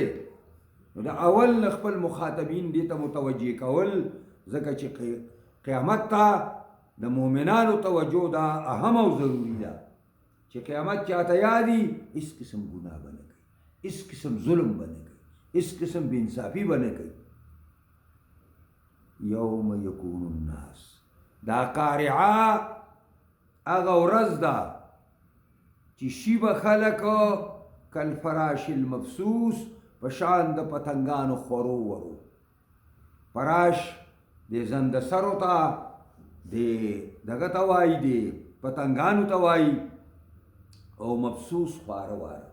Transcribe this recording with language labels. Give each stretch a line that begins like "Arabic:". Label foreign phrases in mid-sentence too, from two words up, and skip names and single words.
Pashto: نو د اول خپل مخاطبین دې ته متوجه کول ځکه چې قیامت ته د مؤمنانو توجه دا اهم او ضروري ده چې قیامت چاته یادي هیڅ قسم ګناه به نه کوي، هیڅ قسم ظلم به نه کوي،
Urdu: اس قسم بے انصافی بنے گئی.
Arabic: یوم یکون الناس
Pashto: دا قارعه هغه ورځ ده چې شي به خلک
Arabic: کالفراش المبثوث
Pashto: په شان د پتنګانو خورو ورو. فراش د زنده سرو ته د دغه ته وایي د پتنګانو ته وایي او مبثوث خواره واره.